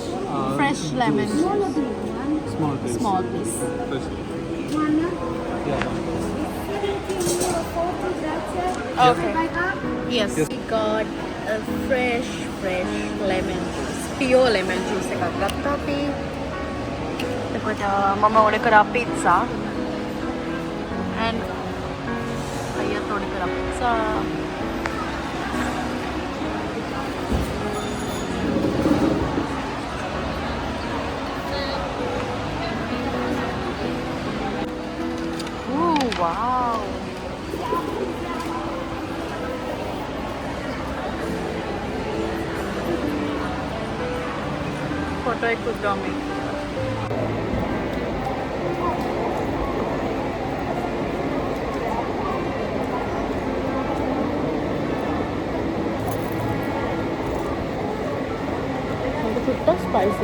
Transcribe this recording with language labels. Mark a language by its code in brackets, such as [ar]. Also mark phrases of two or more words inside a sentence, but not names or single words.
[en] Fresh lemon juice. juice. Small piece. Small piece. Fresh. One. Yeah. Okay. Yes. We got a fresh lemon juice. Pure lemon juice [si] එකක් ගත්තා අපි. එතකොට මම order කරා pizza. And අයියත් order කරා pizza. [en] Ooh, wow. [id] Photo ikut dami. Nanti kita spicy.